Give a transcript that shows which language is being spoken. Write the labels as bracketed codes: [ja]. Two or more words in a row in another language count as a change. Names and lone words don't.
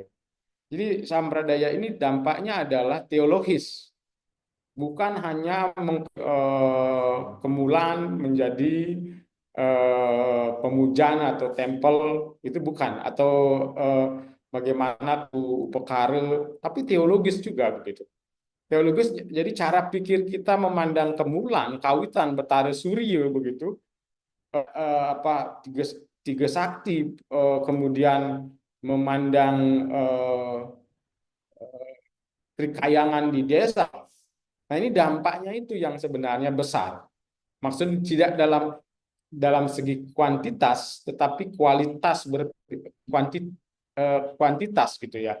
[id] Jadi sampradaya ini dampaknya adalah teologis, bukan hanya kemulan menjadi pemujaan atau tempel, itu bukan, atau bagaimana tuh upekara, tapi teologis juga begitu. Teologis jadi cara pikir kita memandang kemulan, kawitan, betara surya begitu, tiga, tiga sakti, kemudian memandang trikayangan di desa. Nah, ini dampaknya itu yang sebenarnya besar. Maksudnya tidak dalam segi kuantitas, tetapi kuantitas gitu ya.